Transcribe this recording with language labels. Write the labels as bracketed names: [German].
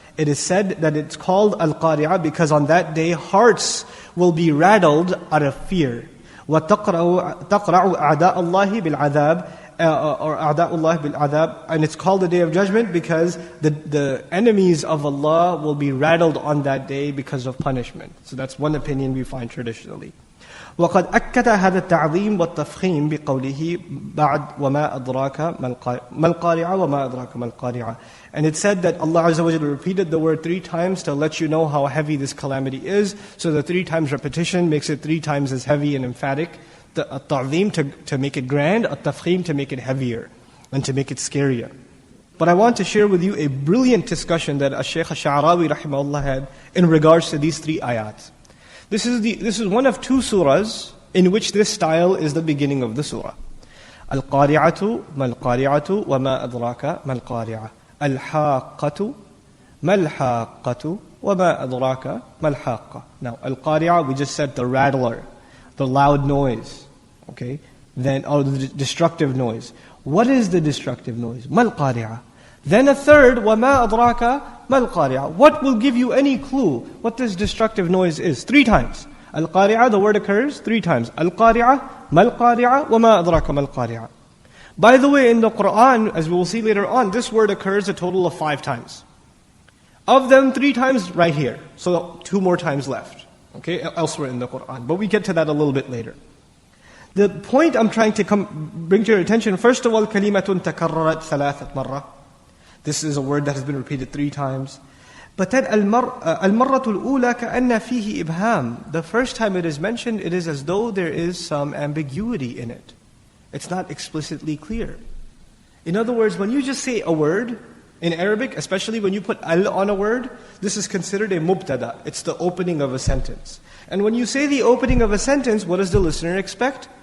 [English] It is said that it's called Al-Qari'ah because on that day hearts will be rattled out of fear. [Arabic] وَتَقْرَعُ أَعْدَاءَ اللَّهِ بِالْعَذَابِ, [English] or [Arabic] A'da'ullah bil adab, [English] and it's called the Day of Judgment because the enemies of Allah will be rattled on that day because of punishment. So that's one opinion we find traditionally. [Arabic] وقد أكد هذا التعظيم والتفخيم بقوله بعد وما أدراك ما القارعة وما أدراك ما القارعة. [English] And it said that Allah Azza wa Jalla repeated the word 3 times to let you know how heavy this calamity is. So the 3 times repetition makes it 3 times as heavy and emphatic. The ta'zeem to make it grand, at-tafkhim to make it heavier and to make it scarier. But I want to share with you a brilliant discussion that Sheikh Sha'arawi rahimahullah had in regards to these 3 ayats. This is one of 2 surahs in which this style is the beginning of the surah. [Arabic] Al-Qari'atu mal-Qari'atu wa ma adraka mal-Qari'ah. Al-Haqqatu ما الحاقة وما أدراك ما الحاقة. [English] Now, Al-Qari'ah, we just said the rattler, the loud noise, okay? Then, or the destructive noise. What is the destructive noise? [Arabic] ما القارعة. [English] Then a third, [Arabic] وما أدراك ما القارعة. [English] What will give you any clue what this destructive noise is? 3 times. Al-Qari'ah, the word occurs 3 times. [Arabic] Al-Qari'ah, ما القارعة, وما أدراك ما القارعة. [English] By the way, in the Quran, as we will see later on, this word occurs a total of 5 times. Of them, 3 times right here. So 2 more times left, okay, elsewhere in the Quran. But we get to that a little bit later. The point I'm trying to bring to your attention, first of all, [Arabic] كَلِمَةٌ تَكَرَّرَتْ ثَلَاثَةْ مَرَّةٍ. [English] This is a word that has been repeated 3 times. But then [Arabic] الْمَرَّةُ الْأُولَى كَأَنَّ فِيهِ إِبْهَامٌ. [English] The first time it is mentioned, it is as though there is some ambiguity in it. It's not explicitly clear. In other words, when you just say a word, in Arabic, especially when you put al on a word, this is considered a mubtada. It's the opening of a sentence. And when you say the opening of a sentence, what does the listener expect?